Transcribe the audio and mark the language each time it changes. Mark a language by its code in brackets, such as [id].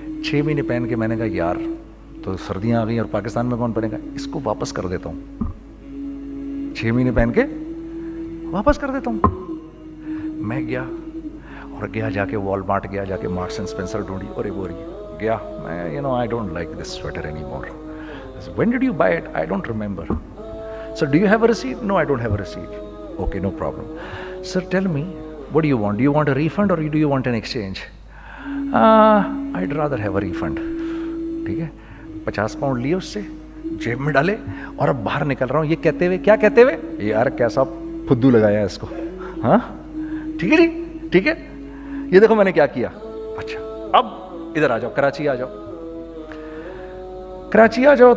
[ur] 6 مہینے پہن کے میں نے کہا یار تو سردیاں آ گئی اور پاکستان میں کون پہنے گا, اس کو واپس کر دیتا ہوں. 6 مہینے پہن کے واپس کر دیتا ہوں. میں گیا جا کے والمارٹ گیا, جا کے مارکس اینڈ اسپینسر ڈھونڈی اور وہ گیا. [en] میں I don't like this sweater anymore. I said, when did you buy it? I don't remember. Sir, do you have a receipt? No, I don't have a receipt. Okay, no problem. Sir, tell me, what do you want? Do you want a refund or do you want an exchange? I'd rather have a refund. [ur] ٹھیک ہے. 50 pound لیے اس سے, جیب میں ڈالے اور اب باہر نکل رہا ہوں. یہ کہتے ہوئے کیا کہتے ہوئے, یار کیسا پھدو لگایا اس کو. ہاں ٹھیک ہے جی, ٹھیک ہے. یہ دیکھو میں نے کیا کیا. اچھا اب ادھر آ جاؤ, کراچی آ جاؤ.